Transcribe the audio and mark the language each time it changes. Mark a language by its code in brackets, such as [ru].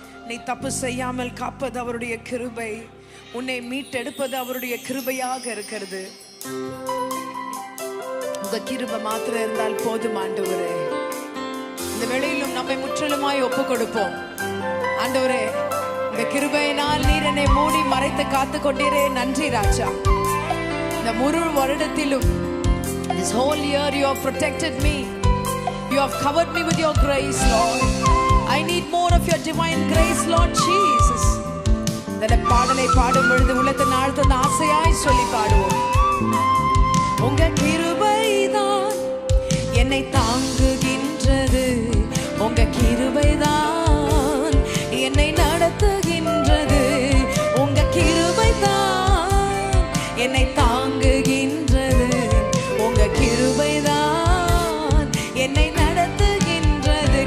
[ta] நீ தப்பு செய்யாமல் காப்பது அவருடைய கிருபை. உன்னை மீட்டெடுப்பது அவருடைய கிருபையாக இருக்கிறது. உங்க கிருபை மாத்திரம் இருந்தால் போதும் ஆண்டவரே. இந்த வேளையிலும் நம்மை முற்றிலுமாய் ஒப்பு கொடுப்போம். ஆண்டவரே, இந்த கிருபையினால் நீர் என்னை மூடி மறைத்து காத்து கொண்டீரே, நன்றி ராஜா. இந்த முழு வருடத்திலும் [en] this whole year you have protected me, you have covered me with your grace, Lord. I need more of your divine grace, Lord Jesus. [ta] இந்த பாடலை பாடும் பொழுது உள்ளத்தின் ஆழ்ந்த ஆசையாய் சொல்லி பாடுவோம். உங்க கிருபைதான் என்னை தாங்குகின்றது, உங்க கிருபைதான் என்னை நடத்துகின்றது, உங்க கிருபைதான் என்னை தாங்குகின்றது, உங்க கிருபைதான் என்னை நடத்துகின்றது.